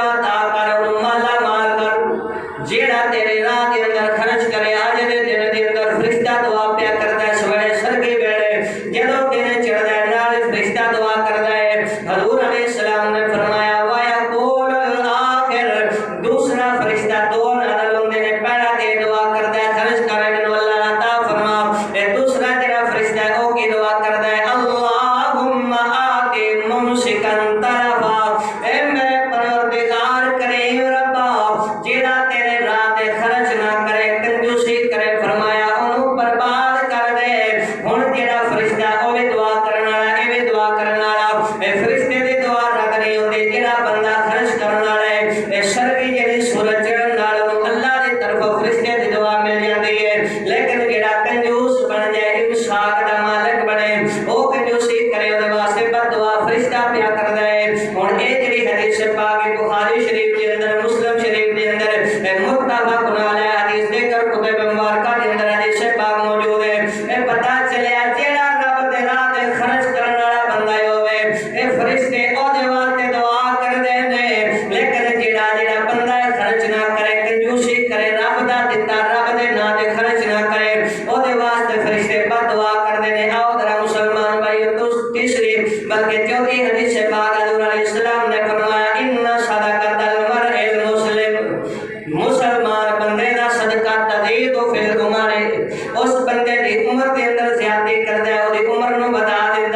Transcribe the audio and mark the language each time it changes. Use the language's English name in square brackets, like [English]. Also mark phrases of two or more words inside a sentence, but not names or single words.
[Punjabi] عطا کر انہوں مالا مال کر جیڑا تیرے راہ دے اندر خرچ کرے آج دے دن دے اندر فرشتہ دعا پیا کردا ہے سویرے سرگی ویلے جدوں دن چڑھدا ہے نال فرشتہ دعا کردا ہے حضور علیہ السلام نے فرمایا [Arabic] وَيَقُولُ الْآخِرُ [Punjabi] دوسرا فرشتہ دو نال ہوندے نے پہلا تے دعا کردا ہے خرچ کرے انہوں اللہ عطا فرما اے دوسرا جڑا فرشتہ ہے او کی دعا کردا ہے [Arabic] اللہم آتی ممسکن طرفا [Punjabi] اے میرے پروردگار کریم ربا جیڑا تیرے راہ دے خرچ نہ کرے کنجوسی کرے فرمایا انہوں برباد کر دے ہن جیڑا فرشتہ او بھی دعا کرن والا اے بھی دعا کرن والا اے فرشتے دی دعا رد نہیں ہوندی جیڑا بندہ خرچ کرن والا ہے اے شرعی جڑی سورج چڑھن نال اللہ دی طرف فرشتے دی دعا مل جاندی ہے لیکن جیڑا کنجوس بن جائے امساک دا مالک بنے او کنجوسی کرے اودے واسطے بد دعا فرشتہ پیا کردا ہے ہن اے جڑی حدیث پاک بخاری شریف دے اندر مسلم شریف دے اندر متفق علیہ حدیث دے کر کتب مبارکہ دے اندر حدیث پاک موجود ہے اے پتہ چلیا جیڑا رب دے راہ تے خرچ کرن والا بندہ ہوے اے فرشتے اودے واسطے دعا کردے نے لیکن جیڑا بندہ خرچ نہ کرے کنجوسی کرے رب دا دتا رب دے نام تے خرچ نہ کرے اودے واسطے فرشتے بد دعا کردے نے آؤ ذرا مسلمان بھائیو تیسری بلکہ چوتھی حدیث پاک حضور علیہ السلام نے فرمایا [Arabic] ان صدقۃ المرء [Punjabi] المسلم مسلمان بندے دا صدقہ [Arabic] تزید فی العمر [Punjabi] اس بندے دی عمر دے اندر زیادتی کردا ہے اودی عمر نو بتا دیندا